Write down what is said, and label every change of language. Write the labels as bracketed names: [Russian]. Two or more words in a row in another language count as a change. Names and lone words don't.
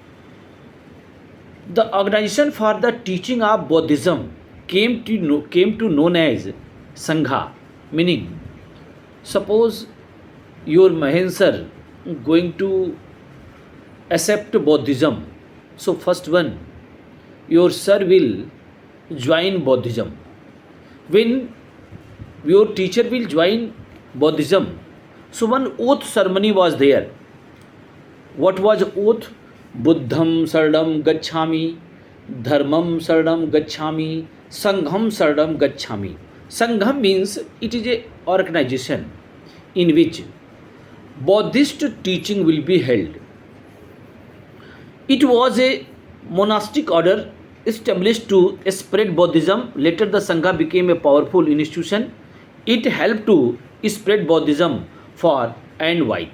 [English] The organization for the teaching of Buddhism came to known as Sangha, meaning suppose your Mahen sir going to accept Buddhism. So first one, your sir will join Buddhism. When your teacher will join Buddhism, so one oath ceremony was there. What was oath? [Pali] Buddham saranam gacchami, dharmam saranam gacchami, sangham saranam gacchami. [English] Sangha means it is a organization in which Buddhist teaching will be held. It was a monastic order established to spread Buddhism. Later the Sangha became a powerful institution. It helped to spread Buddhism far and wide.